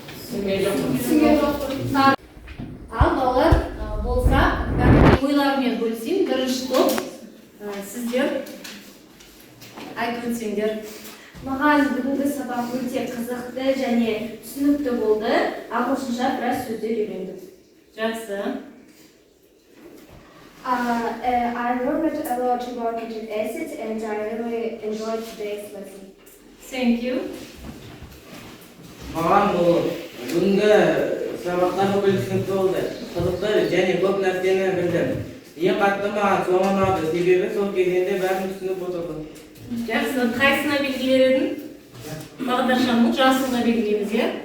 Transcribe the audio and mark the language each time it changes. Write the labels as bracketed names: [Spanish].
[Kazakh] Түсінген жоқ. Ал балалар болса, ойларымен бөлісейін. Бірінші топ сіздер айтып өтсеңдер. Маған бүгінгі сабақ өте қызықты және түсінікті болды. Ағылшынша біраз сөздер үйрендім. Жақсы. [English] I learned a lot about nitric acid and I really enjoyed today's lesson. Thank you. [Kazakh] Маған бұл бүгінгі сабақтар өте түсінікті болды. Қызықты және көп нәрсені білдім. Ең қатты маған соңы ұнады, себебі сол кезеңде бәрін түсініп отырдым. Жақсы. Қайсына белгілер едің? Бағдаршамның жасылына белгілейміз, иә?